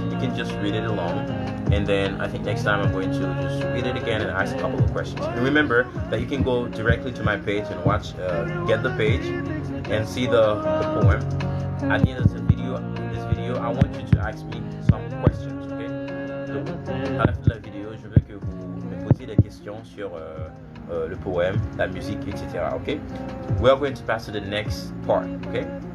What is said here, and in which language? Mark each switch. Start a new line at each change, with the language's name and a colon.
English: You can just read it along, and then I think next time I'm going to just read it again and ask a couple of questions. And remember that you can go directly to my page and watch, get the page and see the poem. At the end of this video, I want you to ask me some questions, okay?
French: Donc, à la fin de la vidéo, je veux que vous me posiez des questions sur le poème, la musique, etc.
English: Okay? We are going to pass to the next part, okay?